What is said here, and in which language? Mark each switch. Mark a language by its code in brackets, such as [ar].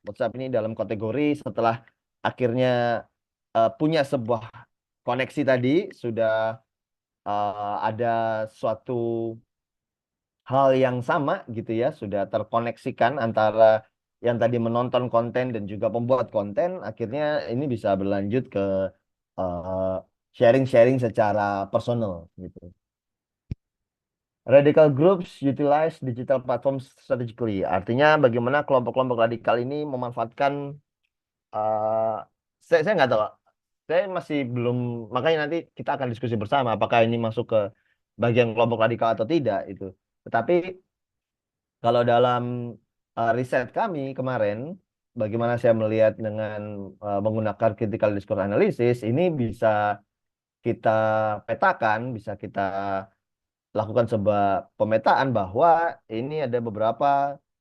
[id] WhatsApp ini dalam kategori setelah akhirnya punya sebuah koneksi tadi, sudah ada suatu hal yang sama gitu ya, sudah terkoneksikan antara yang tadi menonton konten dan juga pembuat konten, akhirnya ini bisa berlanjut ke eh, sharing-sharing secara personal gitu. [en] Radical groups utilize digital platform strategically. [id] Artinya bagaimana kelompok-kelompok radikal ini memanfaatkan eh saya nggak tahu. Saya masih belum, makanya nanti kita akan diskusi bersama apakah ini masuk ke bagian kelompok radikal atau tidak itu. Tetapi kalau dalam riset kami kemarin, bagaimana saya melihat dengan menggunakan critical discourse analysis, ini bisa kita petakan, bisa kita lakukan sebuah pemetaan bahwa ini ada beberapa